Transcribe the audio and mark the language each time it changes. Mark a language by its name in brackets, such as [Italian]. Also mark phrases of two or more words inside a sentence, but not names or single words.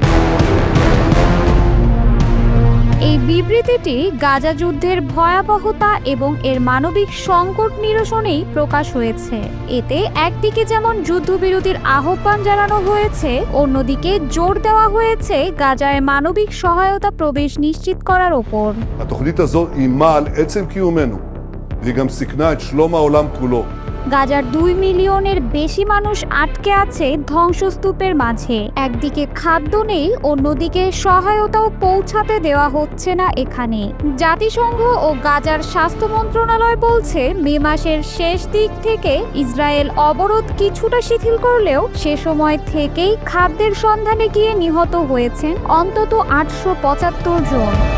[Bangla] এই বিবৃতিটি গাজা যুদ্ধের ভয়াবহতা এবং এর মানবিক সংকট নিরসনেই প্রকাশ হয়েছে। এতে একদিকে যেমন যুদ্ধবিরতির আহ্বান জানানো হয়েছে, অন্যদিকে জোর দেওয়া হয়েছে গাজায় মানবিক সহায়তা প্রবেশ নিশ্চিত করার ওপর। [Hebrew] התוכנית הזו איימה על עצם קיומנו, והיא גם סיכנה את שלום העולם כולו. [Bangla] গাজার 2 মিলিয়নের বেশি মানুষ আটকে আছে ধ্বংসস্তূপের মাঝে। একদিকে খাদ্য নেই, অন্যদিকে সহায়তাও পৌঁছাতে দেওয়া হচ্ছে না এখানে। জাতিসংঘ ও গাজার স্বাস্থ্য মন্ত্রণালয় বলছে, মে মাসের শেষ দিক থেকে ইসরায়েল অবরোধ কিছুটা শিথিল করলেও সে সময় থেকেই খাদ্যের সন্ধানে গিয়ে নিহত হয়েছেন অন্তত 875 জন।